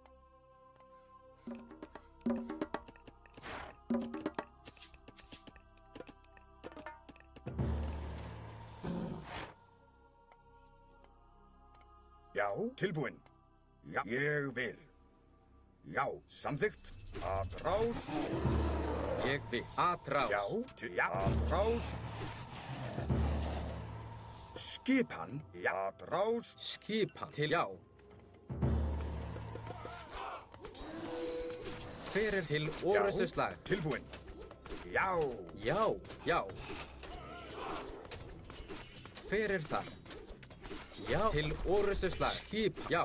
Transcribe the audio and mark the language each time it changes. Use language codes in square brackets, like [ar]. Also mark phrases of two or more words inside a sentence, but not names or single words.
[is] Já, tilbúin. Já, ég vil. Já, samþykkt. Atrás. Ég vil. Atrás. Já, atrás. Skipan. Já, atrás. Skipan. Til já. Hver til orustu slag? Tilbúin. Já. Já, já. Hver þar? Já, til orustu slag. Skip, já.